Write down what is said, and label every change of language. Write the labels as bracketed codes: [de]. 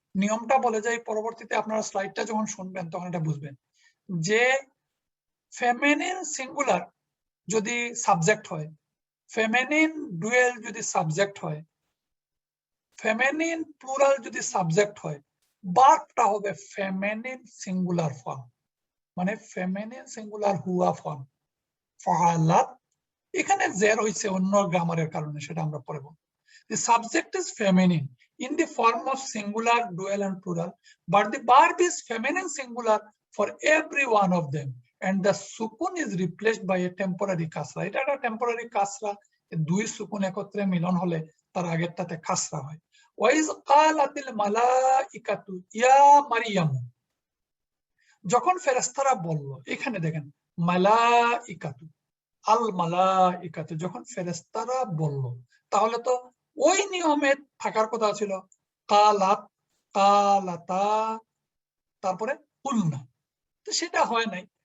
[bn] নিয়মটা বলে যাই, পরবর্তীতে আপনারা স্লাইডটা যখন শুনবেন তখন এটা বুঝবেন যে ফেমিনিন সিঙ্গুলার যদি সাবজেক্ট হয়, ফেমিনিন ডুয়েল যদি সাবজেক্ট হয়, ফেমিনিন প্লুরাল যদি সাবজেক্ট হয়, ভার্বটা হবে ফেমিনিন সিঙ্গুলার ফর্ম, মানে ফেমিনিন সিঙ্গুলার হুয়া ফর্ম। ফালাত, এখানে জের হইছে অন্য গ্রামারের কারণে, সেটা আমরা পরে বলবো। [en] The subject is feminine in the form of singular, dual and plural, but the verb is feminine singular for every one of them, and the sukun is replaced by a temporary kasra. [bn] এটা একটা temporary কাসরা, দুই সুকুন একত্রে মিলন হলে তার আগেরটাতে কাসরা হয়। [ar] ওয়াইজ কালাতিল মালাইকাতু ইয়া মারিয়াম, [bn] যখন ফেরেশতারা বলল, এখানে দেখেন মালাইকাতু, আল মালাইকাতু, যখন ফেরেশতারা বলল, তাহলে তো ওই নিয়মে থাকার কথা ছিল কালাত, কালাতা, তারপরে কুলনা, তো সেটা হয় নাই।